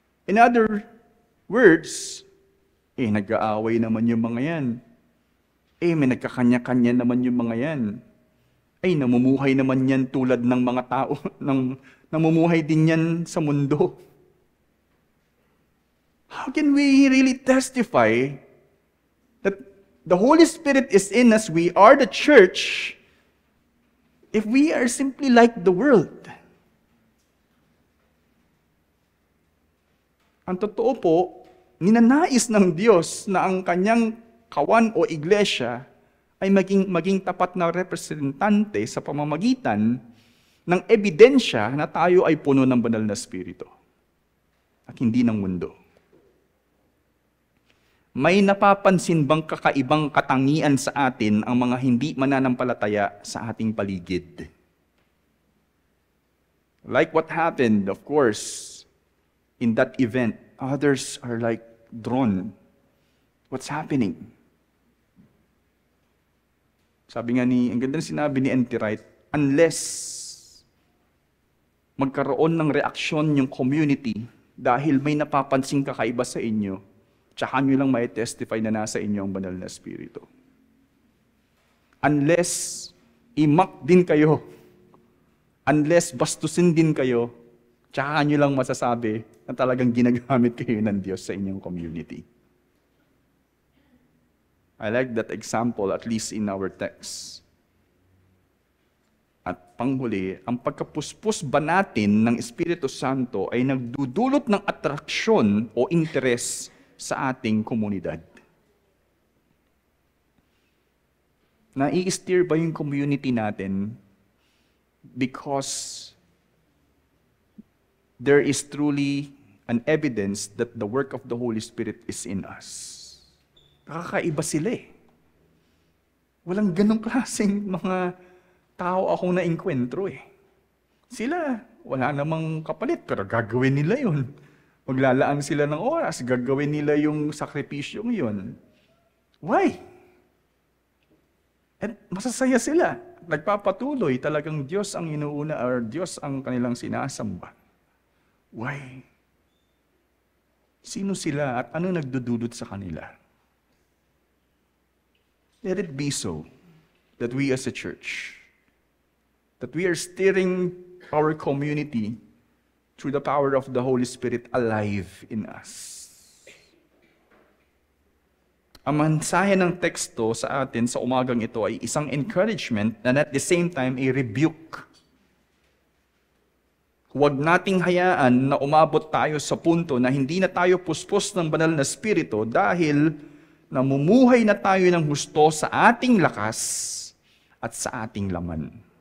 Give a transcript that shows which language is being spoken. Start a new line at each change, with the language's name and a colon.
English: In other words,
Filipino: nag-aaway naman yung mga yan. May nagkakanya-kanya naman yung mga yan. Ay, namumuhay naman yan tulad ng mga tao, namumuhay din yan sa mundo.
English: How can we really testify that the Holy Spirit is in us, we are the church, if we are simply like the world?
Filipino: Ang totoo po, ninanais ng Diyos na ang kanyang kawan o iglesia ay maging tapat na representante sa pamamagitan ng ebidensya na tayo ay puno ng banal na Espiritu at hindi ng mundo. May napapansin bang kakaibang katangian sa atin ang mga hindi mananampalataya sa ating paligid?
English: Like what happened, of course, in that event, others are like drawn. What's happening?
Filipino: Sabi nga ang ganda ng sinabi ni N.T. Wright, unless magkaroon ng reaksyon yung community dahil may napapansing kakaiba sa inyo, tsaka nyo lang may testify na nasa inyo ang banal na Espiritu. Unless imak din kayo, unless bastusin din kayo, tsaka nyo lang masasabi na talagang ginagamit kayo ng Diyos sa inyong community.
English: I like that example, at least in our text.
Filipino: At panghuli, ang pagkapuspos ba natin ng Espiritu Santo ay nagdudulot ng atraksyon o interes sa ating komunidad? Nai-steer ba yung community natin
English: because there is truly an evidence that the work of the Holy Spirit is in us?
Filipino: Kakaiba sila eh. Walang ganong klaseng mga tao akong na-enkwentro eh. Sila, wala namang kapalit, pero gagawin nila yun. Maglalaan sila ng oras, gagawin nila yung sakripisyong yun. Why? At masasaya sila. Nagpapatuloy, talagang Diyos ang inuuna or Diyos ang kanilang sinasamba. Why? Sino sila at ano nagdudulot sa kanila?
English: Let it be so that we as a church, that we are steering our community through the power of the Holy Spirit alive in us.
Filipino: Ang mensahe ng teksto sa atin sa umagang ito ay isang
English: encouragement and at the same time a rebuke.
Filipino: Huwag nating hayaan na umabot tayo sa punto na hindi na tayo puspos ng banal na Espiritu dahil namumuhay na tayo ng husto sa ating lakas at sa ating laman.